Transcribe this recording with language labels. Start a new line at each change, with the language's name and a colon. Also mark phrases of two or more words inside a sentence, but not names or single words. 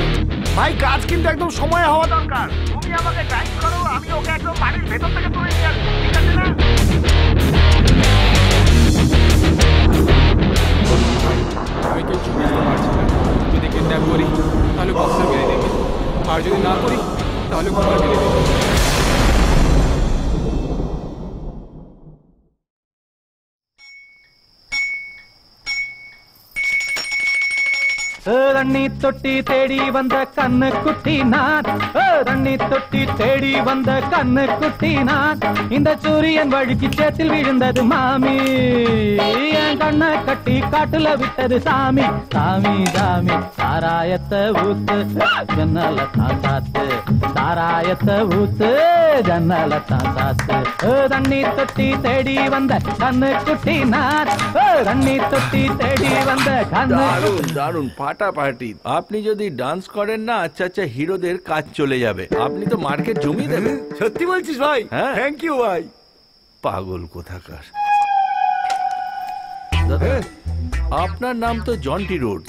Bangla: ভাই, কাজ কিন্তু একদম সময় হওয়া দরকার। তুমি আমাকে গাইড করো, আমি ওকে একদম বাড়ির ভেতর থেকে তুলে নিয়ে আসবো, ঠিক আছে না? আমি কিছু বুঝতে পারছি না। যদি কিডন্যাপ করি তাহলে বক্সার মেরে দেবে, আর যদি না করি তাহলে কুমার মেরে দেবে।
Tamil: தண்ணி தொட்டி தேடி வந்த கண்ணு குட்டி நான், தண்ணி தொட்டி தேடி வந்த கண்ணு குட்டி நான். இந்த சூரியன் வழுக்கி சேத்தில் விழுந்தது மாமி, என் கண்ணை கட்டி காட்டுல விட்டது சாமி. சாமி சாமி சாராயத்தை ஊத்து, ஜன்னல தான் சாத்து. சாராயத்தை ஊத்து, ஜன்னல தான் சாத்து. தண்ணி தொட்டி தேடி வந்த கண்ணு குட்டி நான், தண்ணி தொட்டி தேடி வந்த கண்ணு.
Bangla: দারুণ দারুণ ফাটাফাটি। আপনি যদি ডান্স করেন না, আচ্ছা আচ্ছা হিরোদের কাজ চলে যাবে। আপনি তো মার্কেট জমিয়ে দেবেন। সত্যি বলছিস ভাই? হ্যাঁ,
English: thank you
Bangla: ভাই। পাগল কোথাকার। দাদা, আপনার নাম তো জন্টি রোডস।